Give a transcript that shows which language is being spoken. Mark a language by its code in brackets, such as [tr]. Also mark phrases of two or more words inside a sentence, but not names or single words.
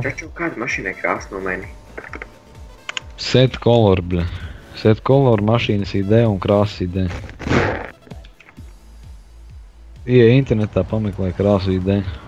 [lv] Taču kāda mašīnai krāsa nomaini? [en] Set color, bļa. Set color, [lv] mašīnas ID un krāsas ID. Ieej internetā, pameklē krāsu ID.